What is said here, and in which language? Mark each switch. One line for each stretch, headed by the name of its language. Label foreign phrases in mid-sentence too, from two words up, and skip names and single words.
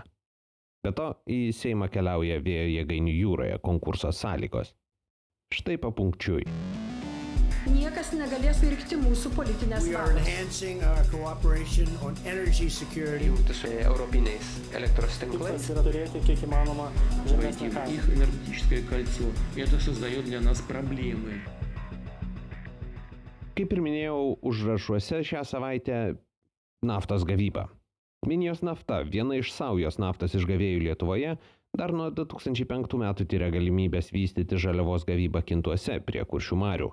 Lithuanian: Be to, į Seimą keliauja vėjo jėgainių jūroje konkurso sąlygos. Štai papunkčiui. Niekas negalės pirkti mūsų politinės valios. Jungti su europiniais elektros tinklais. Tikslas yra turėti kiek įmanoma žemesnę kainą.
Russian: Их энергетическое кольцо. Это создает для нас проблемы.
Lithuanian: Kaip ir minėjau, užrašuose šią savaitę naftos gavyba. Minijos nafta, viena iš saujos naftos išgavėjų Lietuvoje, dar nuo 2005 metų tyria galimybės vystyti žaliavos gavybą Kintuose prie Kuršių marių.